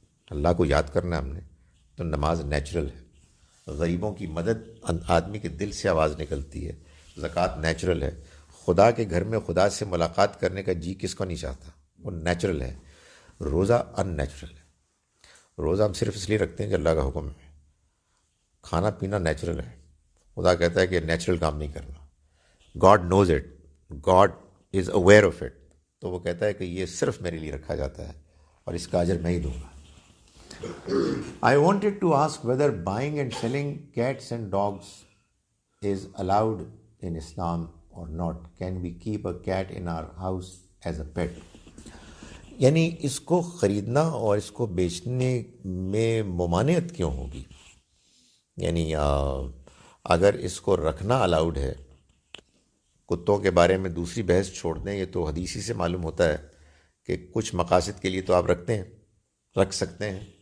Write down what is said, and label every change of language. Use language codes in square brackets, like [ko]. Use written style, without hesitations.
[ur] اللہ کو یاد کرنا ہم نے تو نماز نیچرل ہے. غریبوں کی مدد آدمی کے دل سے آواز نکلتی ہے. زکوٰۃ نیچرل ہے. خدا کے گھر میں خدا سے ملاقات کرنے کا جی کس کو نہیں چاہتا، وہ نیچرل ہے. روزہ ان نیچرل ہے. روزہ ہم صرف اس لیے رکھتے ہیں کہ اللہ کا حکم ہے. کھانا پینا نیچرل ہے. خدا کہتا ہے کہ نیچرل کام نہیں کرنا. [en] God knows it, God is aware of it. [ur] تو وہ کہتا ہے کہ یہ صرف میرے لیے رکھا جاتا ہے اور اس کا اجر میں ہی دوں گا. [en] I wanted to ask whether buying and selling cats and dogs is allowed in Islam or not. Can we keep a cat in our house as a pet? [ur] یعنی اس کو خریدنا اور اس کو بیچنے میں ممانعت کیوں ہوگی؟ یعنی اگر اس کو رکھنا الاؤڈ ہے، کتوں کے بارے میں دوسری بحث چھوڑ دیں، یہ تو حدیثی سے معلوم ہوتا ہے کہ کچھ مقاصد کے لیے تو آپ رکھ سکتے ہیں.